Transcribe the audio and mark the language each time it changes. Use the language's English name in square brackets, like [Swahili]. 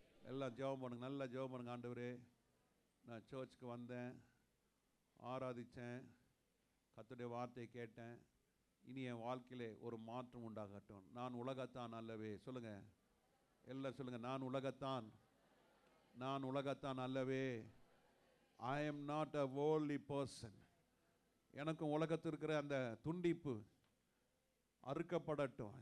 [Tamil] எல்லாம் ஜெபம் பண்ணுங்க, நல்லா ஜெபம் பண்ணுங்க. ஆண்டவரே, நான் சர்ச்சுக்கு வந்தேன், ஆராதித்தேன், கர்த்தருடைய வார்த்தையை கேட்டேன், இனி என் வாழ்க்கையிலே ஒரு மாற்றம் உண்டாகட்டும். நான் உலகத்தான் அல்லவே. சொல்லுங்க, எல்லாம் சொல்லுங்க, நான் உலகத்தான் அல்லவே. [English] I am not a worldly person. [Tamil] எனக்கும் உலகத்தில் இருக்கிற அந்த துண்டிப்பு அறுக்கப்படட்டும்.